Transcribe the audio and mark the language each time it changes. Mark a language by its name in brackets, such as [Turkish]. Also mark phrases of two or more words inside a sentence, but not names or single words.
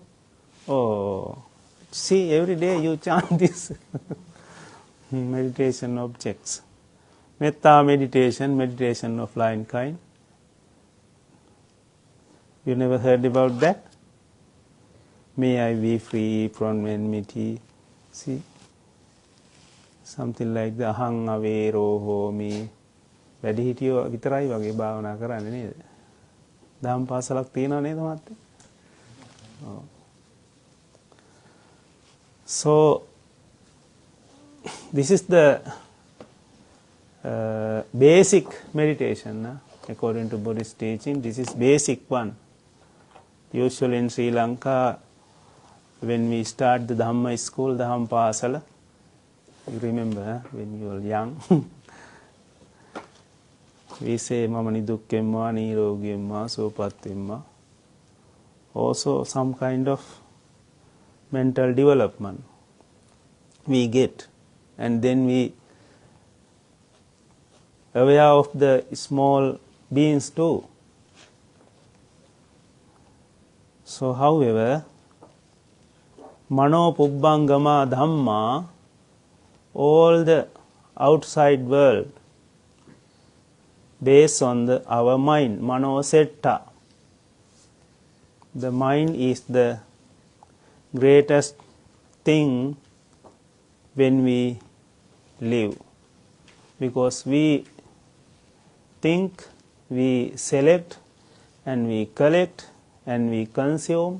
[English] Oh, see, every day you chant this meditation objects. Metta meditation, meditation of lion kind. You never heard about that? May I be free from enmity. See? Something like the [Pali] ahang avero homi. [Sinhala] වැඩිහිටියෝ විතරයි වගේ භාවනා කරන්නේ නේද? දහම් පාසලක් තියෙනව නේද මහත්තයා? ඔව්. [English] So this is the basic meditation, according to Buddhist teaching. This is basic one. Usually in Sri Lanka, when we start the Dhamma school, [Sinhala] දහම් පාසල, [English] you remember when you were young, we say [Sinhala] මම නිදුක්වෙම්වා, නිරෝගීවෙම්වා, සුවපත්වෙම්වා. [English] Also some kind of mental development we get, and then we aware of the small beings too. So however, [Pali] mano pubbangama dhamma, [English] all the outside world based on our mind, [Pali] mano setta. [English] The mind is the greatest thing when we live, because we think, we select, and we collect, and we consume.